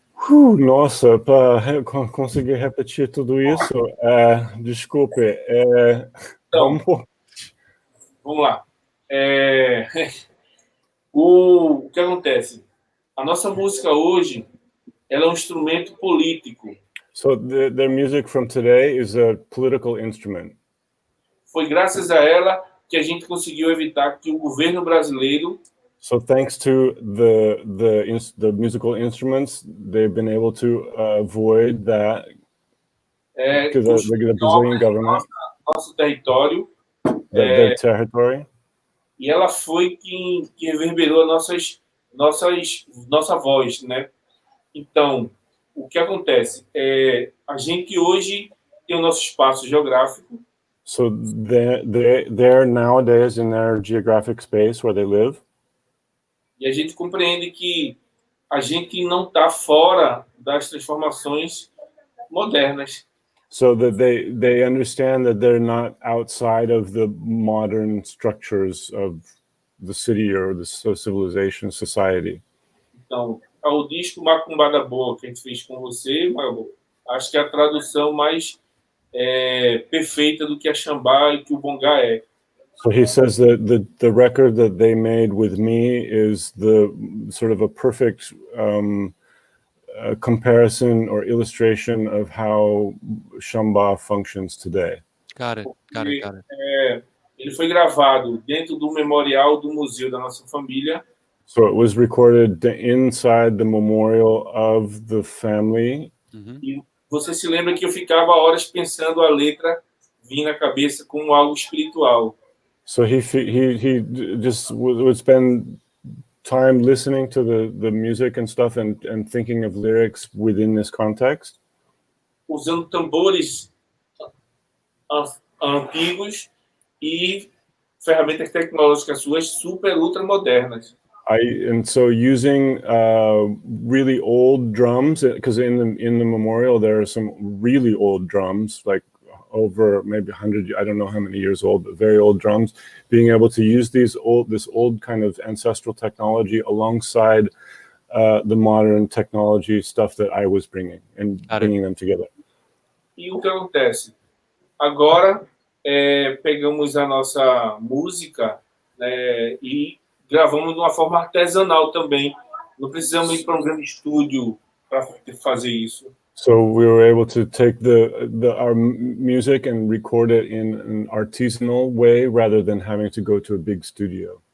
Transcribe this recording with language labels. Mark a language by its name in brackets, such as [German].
[Portuguese] Nossa, para conseguir repetir tudo isso, desculpe. Então, vamos lá. O que acontece? A nossa música hoje, ela é um instrumento político. [English] So the music from today is a political instrument. [Portuguese] Foi graças a ela que a gente conseguiu evitar que o governo brasileiro. [English] So thanks to the musical instruments, they've been able to avoid that. Because the Brazilian government. [Portuguese] Nosso território. [English] Their territory. [Portuguese] E ela foi que reverberou a nossa voz, né? Então, o que acontece? A gente hoje tem o nosso espaço geográfico. [English] So they're nowadays in their geographic space where they live. [Portuguese] E a gente compreende que a gente não está fora das transformações modernas. [English] So that they understand that they're not outside of the modern structures of the city or the civilization, society. [Portuguese] Então, o disco Macumba da Boa que a gente fez com você, Mago, acho que é a tradução mais perfeita do que a Xambá e que o Bongar é. [English] So he says that the record that they made with me is the sort of a perfect comparison or illustration of how Xambá functions today. Got it. [Portuguese] Ele foi gravado dentro do memorial do museu da nossa família. [English] So it was recorded inside the memorial of the family. [Portuguese] E você se lembra que eu ficava horas pensando a letra vir na cabeça como algo espiritual. [English] So he just would spend time listening to the music and stuff and thinking of lyrics within this context. [Portuguese] Usando tambores antigos e ferramentas tecnológicas suas super ultra modernas. [English] And so using really old drums, because in the memorial there are some really old drums, like over maybe 100, I don't know how many years old, but very old drums, being able to use this old kind of ancestral technology alongside the modern technology stuff that I was bringing and bringing them together. [Portuguese] E o que acontece? Agora, pegamos a nossa música, né, e gravamos de uma forma artesanal também. Não precisamos ir para um grande estúdio para fazer isso. [English] So we were able to take our music and record it in an artisanal way rather than having to go to a big studio.